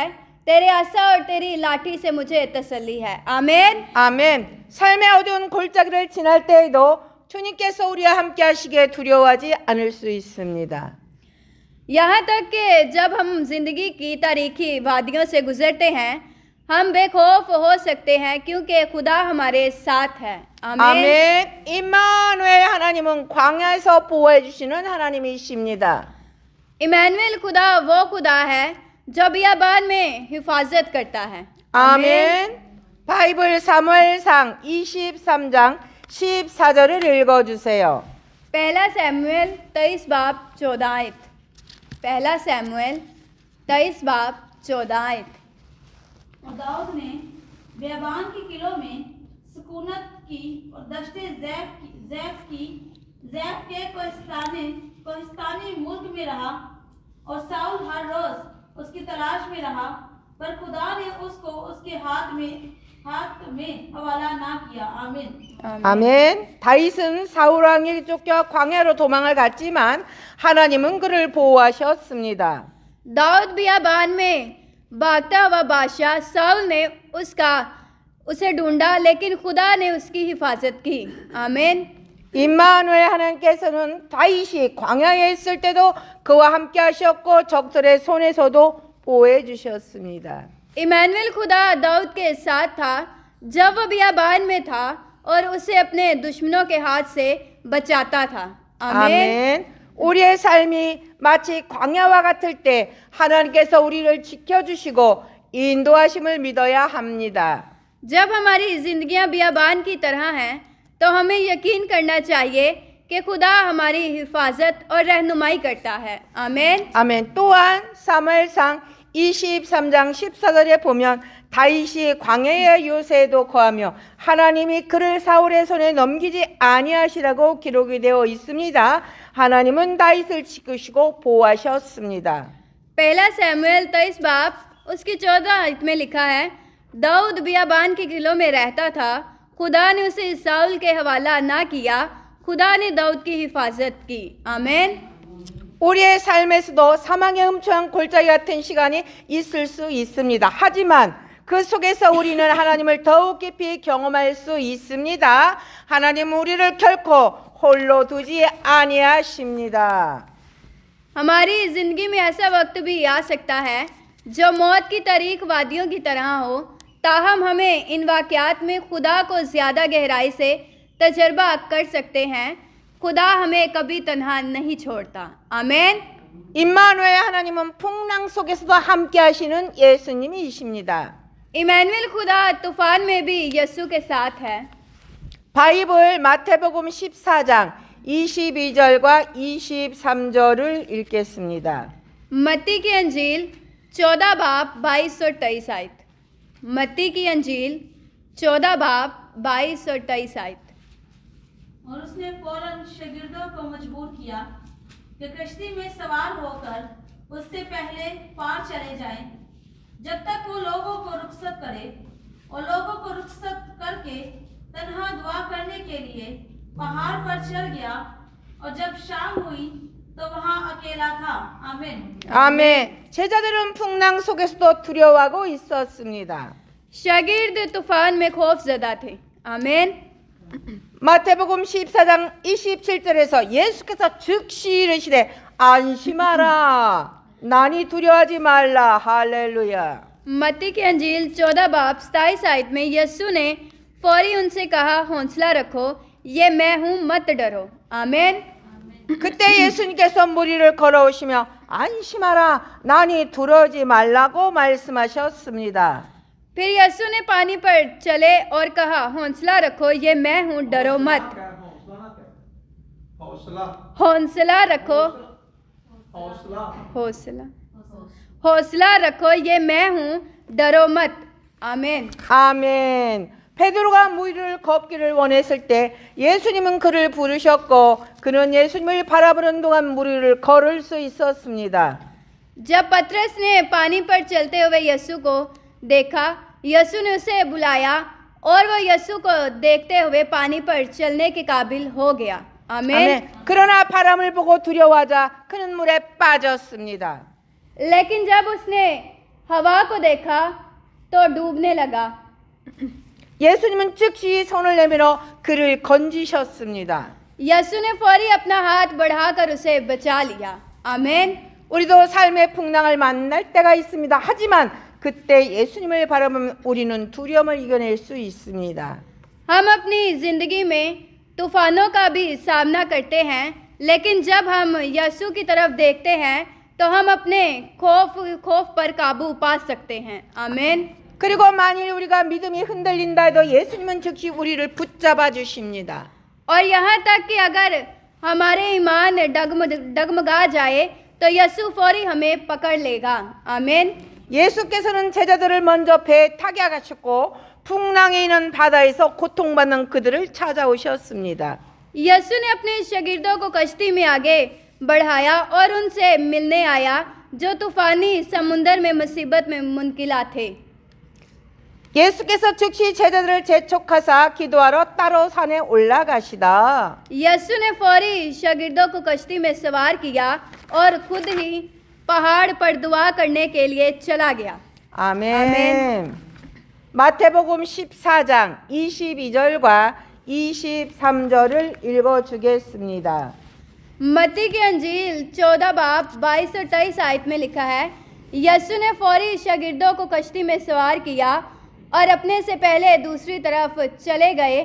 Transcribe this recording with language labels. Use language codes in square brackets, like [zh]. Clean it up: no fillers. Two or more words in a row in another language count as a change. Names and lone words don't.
[ur] تیرے آشا اور تیری لاٹھی سے مجھے تسلی ہے. आमीन। [ko] 아멘. 삶의 어두운 골짜기를 지날 때에도 주님께서 우리와 함께 하시기에 두려워하지 않을 수 있습니다. [ur] یہاں تک کہ جب ہم زندگی کی تاریخی وادیوں سے گزرتے ہیں ہم بےخوف ہو سکتے ہیں کیونکہ خدا ہمارے ساتھ ہے. आमीन। [ko] 아멘. 임마누엘 하나님은 광야에서 보호해 주시는 하나님이십니다. [ur] ایمانوئل خدا وہ خدا ہے جو بیابان میں حفاظت کرتا ہے. [ko] 아멘. 바이블 사무엘상 23장 14절을 읽어 주세요. [ur] پہلا سیموئیل 23 باب 14 آیت. پہلا سیموئیل 23 باب 14 آیت. اور داؤد نے بیبان کے قلعوں میں سکونت کی اور دشتِ زیف کے کوہستانی ملک میں رہا، اور ساؤل ہر روز اس کی تلاش میں رہا، پر خدا نے اس کو اس کے ہاتھ میں حوالہ نہ کیا. आमीन। [ko] 아멘. 다윗은 사울 왕에게 쫓겨 광야로 도망을 갔지만 하나님은 그를 보호하셨습니다. [ur] داؤد بیابان میں بھاگتا ہوا بادشاہ ساؤل نے اسے ڈھونڈا، لیکن خدا نے اس کی حفاظت کی. आमीन। [ko] 임마누엘 하나님께서는 다윗이 광야에 있을 때도 그와 함께 하셨고 적들의 손에서도 보호해 주셨습니다. [ur] ایمانوئل خدا داؤد کے ساتھ تھا جب وہ بیابان میں تھا اور اسے اپنے دشمنوں کے ہاتھ سے بچاتا تھا. आमीन। [ko] 아멘. 우리의 삶이 마치 광야와 같을 때 하나님께서 우리를 지켜주시고 인도하심을 믿어야 합니다. [ur] جب ہماری زندگیاں بیابان کی طرح ہیں تو ہمیں یقین کرنا چاہیے کہ خدا ہماری حفاظت اور رہنمائی کرتا ہے. आमीन। [ko] 아멘. 또한 사무엘상 23장 14절에 보면 다윗이 광야의 요새에도 거하며 하나님이 그를 사울의 손에 넘기지 아니하시라고 기록이 되어 있습니다. 하나님은 다윗을 지키시고 보호하셨습니다. [ur] پہلا سیموئیل 23 باب اس کی 14 آیت میں لکھا ہے، داؤد بیابان کے قلعوں میں رہتا تھا، خدا نے اسے ساؤل کے حوالہ نہ کیا، خدا نے داؤد کی حفاظت کی. आमीन। [ko] 우리의 삶에서도 사망의 음침한 골짜기 같은 시간이 있을 수 있습니다. 하지만 그 속에서 우리는 하나님을 더욱 깊이 경험할 수 있습니다. 하나님은 우리를 결코 홀로 두지 아니하십니다. [ur] ہماری زندگی میں ایسا وقت بھی آ سکتا ہے جو موت کی تاریخ وادیوں کی طرح ہو، تاہم ہمیں ان واقعات میں خدا کو زیادہ گہرائی سے تجربہ کر سکتے ہیں. خدا ہمیں کبھی تنہا نہیں چھوڑتا. आमीन। [ko] 임마누엘 하나님은 풍랑 속에서도 함께 하시는 예수님이십니다. [ur] ایمانوئل خدا طوفان میں بھی یسوع کے ساتھ ہے. [ko] 바이블 마태복음 14장 22절과 23절을 읽겠습니다. [ur] متی کی انجیل 14 باب 22 اور 23 آیت. متی کی انجیل 14 باب 22 اور 23 آیت. اور اس نے فوراً شاگردوں کو مجبور کیا کہ کشتی میں سوار ہو کر اس سے پہلے پار چلے جائیں، جب تک وہ لوگوں کو رخصت کرے، اور لوگوں کو رخصت کر کے تنہا دعا کرنے کے لیے پہاڑ پر چڑھ گیا، اور جب شام ہوئی تو وہاں اکیلا تھا. आमीन। [ko] 아멘. 제자들은 풍랑 속에서도 두려워하고 있었습니다. [ur] شاگرد طوفان میں خوف زدہ تھے. आमीन। [ko] 마태복음 14장 27절에서 예수께서 즉시 이르시되 안심하라 나니 두려워하지 말라 할렐루야. [ur] متی کی انجیل 14 باب 27 آیت میں یسوع نے فوری ان سے کہا، حوصلہ رکھو، یہ میں ہوں، مت ڈرو. आमीन। [ko] 그때 예수님께서 무리를 걸어오시며 안심하라 나니 두려워하지 말라고 말씀하셨습니다. [ur] پھر یسوع نے پانی پر چلے اور کہا، حوصلہ رکھو، یہ میں ہوں، ڈرو مت. हौसला حوصلہ رکھو, हौसला حوصلہ حوصلہ رکھو، یہ میں ہوں، ڈرو مت. आमीन। [ko] 아멘. 베드로가 무리를 걷기를 원했을 때 예수님은 그를 부르셨고 그는 예수님을 바라보는 동안 무리를 걸을 수 있었습니다. [ur] جب پطرس نے پانی پر چلتے ہوئے یسوع کو دیکھا، یسوع نے اسے بلایا اور وہ یسوع کو دیکھتے ہوئے پانی پر چلنے کے قابل ہو گیا. आमीन। [ko] 아멘. 그러나 바람을 보고 두려워하자 그는 물에 빠졌습니다. [ur] لیکن جب اس نے ہوا کو دیکھا تو ڈوبنے لگا. [ko] 예수님은 즉시 손을 내밀어 그를 건지셨습니다. [ur] یسوع نے فوری اپنا ہاتھ بڑھا کر اسے بچا لیا. आमीन। [ko] 우리도 삶의 풍랑을 만날 때가 있습니다. 하지만 그때 예수님을 바라보면 우리는 두려움을 이겨낼 수 있습니다. [ur] ہم اپنی زندگی میں طوفانوں کا بھی سامنا کرتے ہیں، لیکن جب ہم یسوع کی طرف دیکھتے ہیں تو ہم اپنے خوف پر قابو پا سکتے ہیں. आमीन। [ko] 그리고 만일 우리가 믿음이 흔들린다 해도 예수님은 즉시 우리를 붙잡아 주십니다. [ur] اور یہاں تک کہ اگر ہمارے ایمان ڈگمگا جائے تو یسوع فوری ہمیں پکڑ لے گا. आमीन। [ko] 예수께서는 제자들을 먼저 배에 타게 하셨고 풍랑이 있는 바다에서 고통받는 그들을 찾아오셨습니다. [ur] یسوع نے اپنے شاگردوں کو کشتی میں آگے بڑھایا اور ان سے ملنے آیا جو طوفانی سمندر میں مصیبت میں منکلا تھے. [ko] 예수께서 즉시 제자들을 재촉하사 기도하러 따로 산에 올라가시다. [ur] یسوع نے فوری شاگردوں کو کشتی میں سوار کیا اور خود ہی پہاڑ پر دعا کرنے کے لیے چلا گیا. [ko] 아멘. 마태복음 14장 22절과 23절을 읽어 주겠습니다. [ur] متی کی انجیل 14 باب 22 اور 23 آیت میں لکھا ہے، یسوع نے فوری شاگردوں کو کشتی میں سوار کیا اور اپنے سے پہلے دوسری طرف چلے گئے.